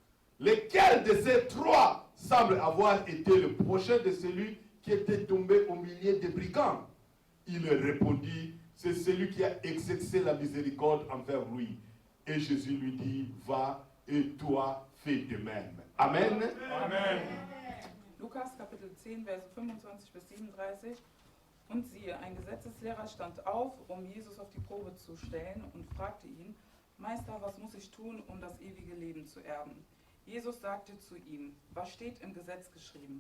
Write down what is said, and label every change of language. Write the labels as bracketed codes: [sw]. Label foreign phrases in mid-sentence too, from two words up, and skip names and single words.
[fr] Lequel de ces trois semble avoir été le prochain de celui qui était tombé au milieu des brigands? Il répondit, c'est celui qui a exercé la miséricorde envers lui. Et Jésus lui dit, va et toi fais de même. Amen. Amen. [de] Lukas Kapitel 10, Verse 25 bis 37. Und siehe, ein Gesetzeslehrer stand auf, um Jesus auf die Probe zu stellen und fragte ihn, Meister, was muss ich tun, um das ewige Leben zu erben? Jesus sagte zu ihm, was steht im Gesetz geschrieben?